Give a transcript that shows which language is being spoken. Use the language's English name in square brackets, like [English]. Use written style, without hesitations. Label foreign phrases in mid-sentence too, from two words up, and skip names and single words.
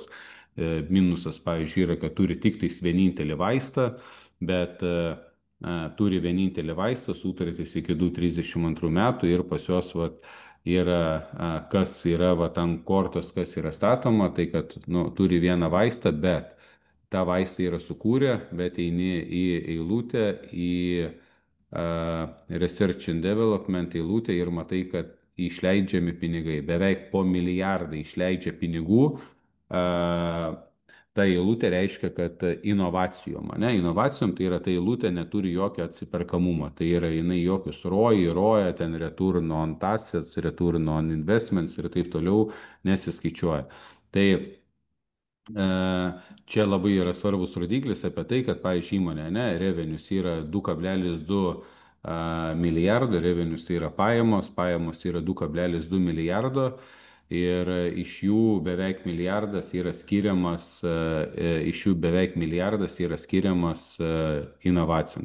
[Lithuanian] Minusas, pavyzdžiui, yra, kad turi tik tais vienintelį vaistą, bet turi vienintelį vaistą, sutartys iki 2032 metų ir pas juos vat, yra, kas yra vat, ant kortos, kas yra statoma, tai kad nu, turi vieną vaistą, bet tą vaistą yra sukūrę, bet eini į eilutę, į [English] Research and Development [Lithuanian] eilutę ir matai, kad išleidžiami pinigai, beveik po milijardą išleidžia pinigų. Ta eilutė reiškia, kad inovacijom, ne, inovacijom tai yra ta eilutė neturi jokio atsiperkamumo, tai yra jinai jokius roja, ten [English] return on assets, return on investments [Lithuanian] ir taip toliau nesiskaičiuoja. Tai čia labai yra svarbus rodiklis apie tai, kad, pavyzdžiui, įmonė, ne, revenues yra 2,2 milijardo, revenues tai yra pajamos yra 2,2 milijardo ir iš jų beveik milijardas yra skiriamas, inovacijom.